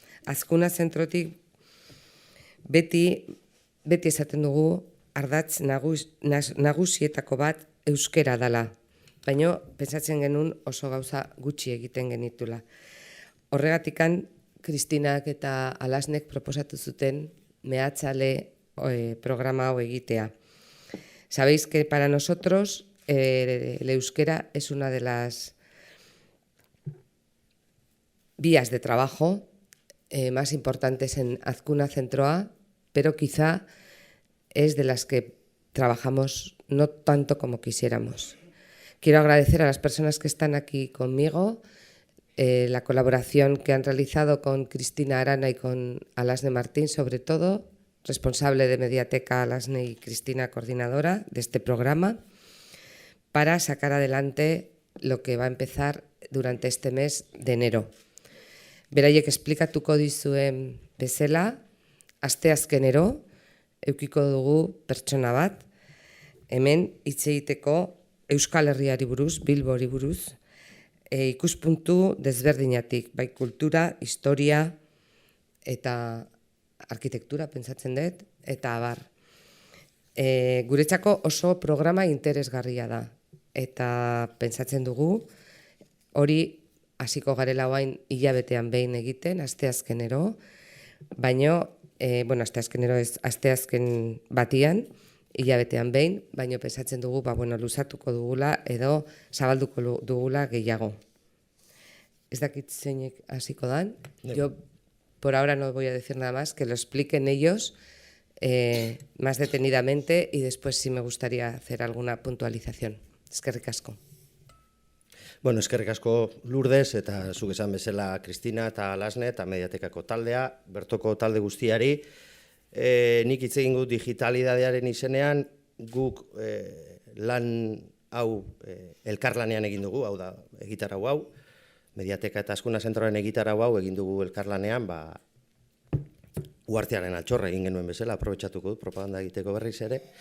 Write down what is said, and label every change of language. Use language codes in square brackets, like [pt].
[eu] Azkuna zentrotik beti esaten dugu ardatz nagusietako bat euskera dela, baina pentsatzen genuen oso gauza gutxi egiten genitula. Horregatikan Kristinak eta Alasnek proposatu zuten mehatzale programa hau egitea. [es] Sabéis que para nosotros el euskera es una de las vías de trabajo más importantes en Azkuna Zentroa, pero quizá es de las que trabajamos no tanto como quisiéramos. Quiero agradecer a las personas que están aquí conmigo, la colaboración que han realizado con Kristina Arana y con Alasne Martín, sobre todo, responsable de Mediateca, Alasne y Kristina, coordinadora de este programa, para sacar adelante lo que va a empezar durante este mes de enero. [eu] Beraiek esplikatuko dizuen bezala, asteazkenero edukiko dugu pertsona bat, hemen hitz egiteko Euskal Herriari buruz, Bilbori buruz, ikuspuntu desberdinatik, bai kultura, historia eta arkitektura pentsatzen dut, eta abar. Guretzako oso programa interesgarria da, eta pentsatzen dugu hori hasiko garela oain hilabetean behin egiten, asteazkenero, baino, asteazkenero ez, asteazken batian, hilabetean behin, baino pensatzen dugu, luzatuko dugula edo zabalduko dugula gehiago. Ez dakit zeinek hasiko dan, [es] yo por ahora no voy a decir nada más, que lo expliquen ellos más detenidamente y después sí me gustaría hacer alguna puntualización. [eu] Eskerrik asko. Bueno, eskerrik asko Lourdes eta zuk esan bezala Kristina eta Alasne eta Mediatekako taldea, bertoko talde guztiari. Nik hitz egin dut digitalidadearen izenean, guk lan hau elkarlanean egin dugu, hau da, egitarau hau, Mediateka eta Azkuna Zentroaren egitarau hau egin dugu elkarlanean, Uhartearen altxorra egin genuen bezala, aprobetxatuko dut, propaganda egiteko berriz ere.